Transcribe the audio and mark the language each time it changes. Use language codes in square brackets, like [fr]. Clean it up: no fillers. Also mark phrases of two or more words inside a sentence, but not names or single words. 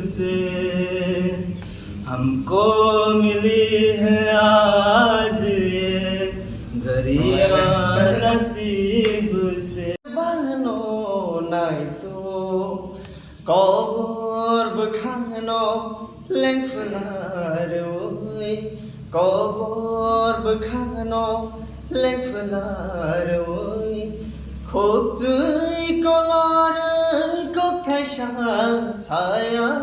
[hi] से हमको मिली है आज ये घड़ियां नसीब से [brx] बानो नाय तो कबर बोखांनो लेंफुनार ओय कबर बोखांनो लेंफुनार ओय खोक्जुय कलर कखायसा साया